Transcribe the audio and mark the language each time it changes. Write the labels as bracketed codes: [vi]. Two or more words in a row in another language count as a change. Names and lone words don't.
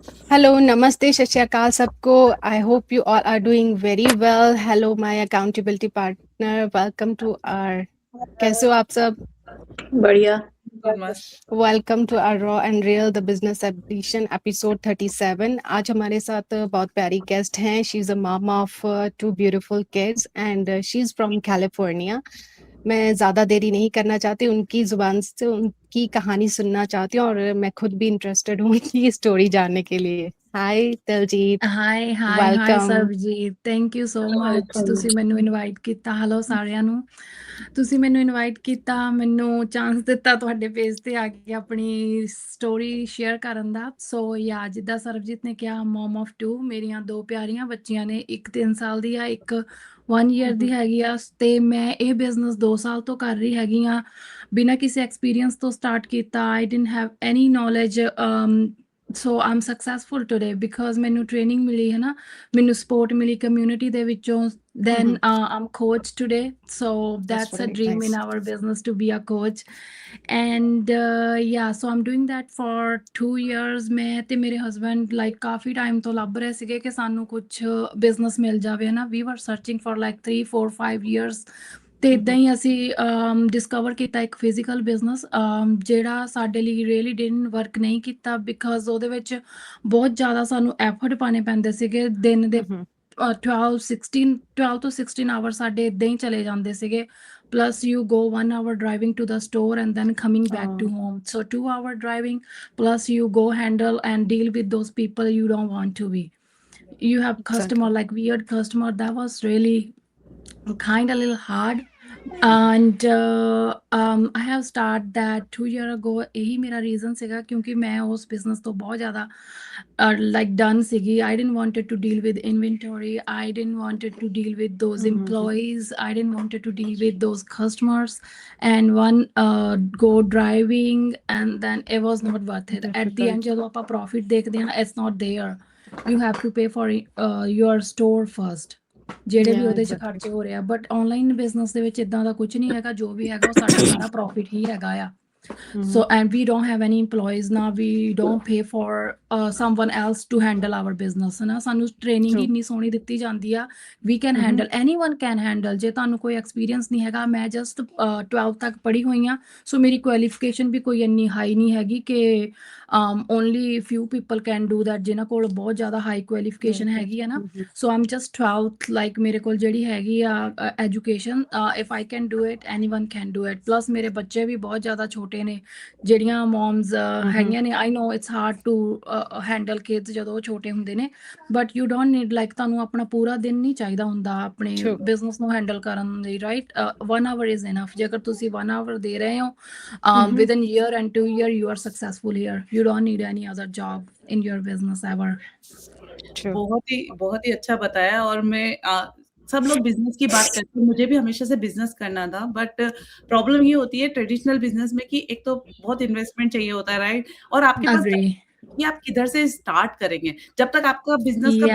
[hi] हेलो, नमस्ते, [pa] ਸਤ ਸ੍ਰੀ ਅਕਾਲ [hi] सबको। [en] I hope you all are doing very well. hello my accountability partner, welcome to our. [hi] कैसे हो आप सब? बढ़िया। गुड मस्त। [en] welcome to our raw and real the business edition episode 37. [hi] आज हमारे साथ बहुत प्यारी गेस्ट हैं। [en] she is a mom of two beautiful kids and she is from California. [hi] मैं ज़्यादा देरी नहीं करना चाहती, उनकी ज़ुबान से उनकी कहानी सुनना चाहती हूँ और मैं खुद भी इंटरेस्टेड हूँ उनकी स्टोरी जानने के लिए। हाय दलजीत, [en] hi hi hi [hi] वेलकम। [pa] ਸਰਬਜੀਤ, [en] thank you so much [pa] ਤੁਸੀਂ ਮੈਨੂੰ ਇਨਵਾਈਟ ਕੀਤਾ। ਹੈਲੋ ਸਾਰਿਆਂ ਨੂੰ, ਤੁਸੀਂ ਮੈਨੂੰ ਇਨਵਾਈਟ ਕੀਤਾ, ਮੈਨੂੰ ਚਾਂਸ ਦਿੱਤਾ ਤੁਹਾਡੇ ਪੇਜ ਤੇ ਆ ਕੇ ਆਪਣੀ ਸਟੋਰੀ ਸ਼ੇਅਰ ਕਰਨ ਦਾ। [en] so ya [pa] ਜਿੱਦਾਂ ਸਰਬਜੀਤ ਨੇ ਕਿਹਾ, [en] mom of 2, [pa] ਮੇਰੀਆਂ 2 ਪਿਆਰੀਆਂ ਬੱਚੀਆਂ ਨੇ, ਇੱਕ 3 ਸਾਲ ਦੀ ਆ, ਇੱਕ 1 ਈਅਰ ਦੀ ਹੈਗੀ ਆ। ਤੇ ਮੈਂ ਇਹ ਬਿਜ਼ਨਸ 2 ਸਾਲ ਤੋਂ ਕਰ ਰਹੀ ਹੈਗੀ ਆ, ਬਿਨਾਂ ਕਿਸੇ ਐਕਸਪੀਰੀਅੰਸ ਤੋਂ ਸਟਾਰਟ ਕੀਤਾ। [en] I didn't have any knowledge. so am successful today because [pa] ਮੈਨੂੰ ਟ੍ਰੇਨਿੰਗ ਮਿਲੀ ਹੈ ਨਾ, ਮੈਨੂੰ ਸਪੋਰਟ ਮਿਲੀ ਕਮਿਊਨਿਟੀ ਦੇ ਵਿੱਚੋਂ। [en] then I'm coach today, so that's a very dream nice. in our business to be a coach. And yeah, so I'm doing that for 2 years. [pa] ਮੈਂ ਤੇ ਮੇਰੇ [en] husband like [pa] ਕਾਫੀ ਟਾਈਮ ਤੋਂ ਲੱਭ ਰਹੇ ਸੀਗੇ ਕਿ ਸਾਨੂੰ ਕੁਝ ਬਿਜ਼ਨਸ ਮਿਲ ਜਾਵੇ ਨਾ। [en] we were searching for like 3 4 5 years [pa] ਤੇ ਇਦਾਂ ਹੀ ਅਸੀਂ ਡਿਸਕਵਰ ਕੀਤਾ ਇੱਕ ਫਿਜ਼ੀਕਲ ਬਿਜ਼ਨਸ, ਜਿਹੜਾ ਸਾਡੇ ਲਈ [en] really didn't work [pa] ਨਹੀਂ ਕੀਤਾ ਬਿਕਾਜ਼ ਉਹਦੇ ਵਿੱਚ ਬਹੁਤ ਜ਼ਿਆਦਾ ਸਾਨੂੰ ਐਫਰਟ ਪਾਣੇ ਪੈਂਦੇ ਸੀਗੇ। ਦਿਨ ਦੇ 12 ਤੋਂ 16 ਆਵਰ ਸਾਡੇ ਇਦਾਂ ਹੀ ਚਲੇ ਜਾਂਦੇ ਸੀਗੇ। [en] plus you go 1 hour driving to the store and then coming back to home, so 2 hour driving plus you go handle and deal with those people you don't want to be. You have customer like weird customer. That was really kind of a little hard. And I have started that 2 year ago. [pa] ਇਹੀ ਮੇਰਾ ਰੀਜ਼ਨ ਸੀਗਾ ਕਿਉਂਕਿ ਮੈਂ ਉਸ ਬਿਜ਼ਨਸ ਤੋਂ ਬਹੁਤ ਜ਼ਿਆਦਾ [en] like done [pa] ਸੀਗੀ। [en] I didn't wanted to deal with inventory, I didn't wanted to deal with those employees, I didn't wanted to deal with those customers, and one go driving and then it was not worth it at the end। [pa] ਜਦੋਂ ਆਪਾਂ profit ਦੇਖਦੇ ਹਾਂ, [en] it's not there, you have to pay for your store first, [pa] ਜਿਹੜੇ ਵੀ ਉਹਦੇ 'ਚ ਖਰਚੇ ਹੋ ਰਹੇ ਆ। [en] but online business [pa] ਦੇ ਵਿੱਚ ਇਦਾਂ ਦਾ ਕੁਝ ਨਹੀਂ ਹੈਗਾ, ਜੋ ਵੀ ਹੈਗਾ ਉਹ ਸਾਡਾ ਸਾਰਾ ਪ੍ਰੋਫਿਟ ਹੀ ਹੈਗਾ ਆ। [en] So and we don't have any employees now, we don't pay for someone else to handle our business ਨਾ। [pa] ਸਾਨੂੰ ਟ੍ਰੇਨਿੰਗ ਹੀ ਇੰਨੀ ਸੋਹਣੀ ਦਿੱਤੀ ਜਾਂਦੀ ਆ, [en] we can handle, anyone can handle। [pa] ਜੇ ਤੁਹਾਨੂੰ ਕੋਈ ਐਕਸਪੀਰੀਅੰਸ ਨਹੀਂ ਹੈਗਾ, ਮੈਂ ਜਸਟ 12 ਤੱਕ ਪੜ੍ਹੀ ਹੋਈ ਹਾਂ, ਸੋ ਮੇਰੀ ਕੁਆਲੀਫਿਕੇਸ਼ਨ ਵੀ ਕੋਈ ਇੰਨੀ ਹਾਈ ਨਹੀਂ ਹੈਗੀ ਕਿ [en] only few people can do that, [pa] ਜਿਨ੍ਹਾਂ ਕੋਲ ਬਹੁਤ ਜ਼ਿਆਦਾ ਹਾਈ ਕੁਆਲੀਫਿਕੇਸ਼ਨ ਹੈਗੀ ਆ ਨਾ। [en] so am just 12th, like [pa] ਮੇਰੇ ਕੋਲ ਜਿਹੜੀ ਹੈਗੀ ਆ [en] education, if I can do it, anyone can do it. [pa] ਪਲੱਸ ਮੇਰੇ ਬੱਚੇ ਵੀ ਬਹੁਤ ਜ਼ਿਆਦਾ ਛੋਟੇ ਨੇ, ਜਿਹੜੀਆਂ ਮੋਮਸ ਹੈਗੀਆਂ ਨੇ। [en] I know it's hard to handle kids [pa] ਜਦੋਂ ਉਹ ਛੋਟੇ ਹੁੰਦੇ ਨੇ, [en] but you don't need like [pa] ਤੁਹਾਨੂੰ ਆਪਣਾ ਪੂਰਾ ਦਿਨ ਨਹੀਂ ਚਾਹੀਦਾ ਹੁੰਦਾ ਆਪਣੇ ਬਿਜ਼ਨਸ ਨੂੰ ਹੈਂਡਲ ਕਰਨ ਲਈ, ਰਾਈਟ। [en] 1 hour is enough. [pa] ਜੇਕਰ ਤੁਸੀਂ [en] 1 hour [pa] ਦੇ ਰਹੇ ਹੋ [en] within year and 2 year you are successful here, you don't need any other job in your business ever। [hi] बहुत ही अच्छा बताया। और मैं सब लोग बिजनेस की बात करते हैं, मुझे भी हमेशा से बिजनेस करना था, [en] but problem [hi] ये होती है [en] traditional business [hi] में कि एक तो बहुत इन्वेस्टमेंट चाहिए होता है, राइट? और आपके पास Agree। कि आप किधर से स्टार्ट करेंगे। जब तक आपका बिजनेस का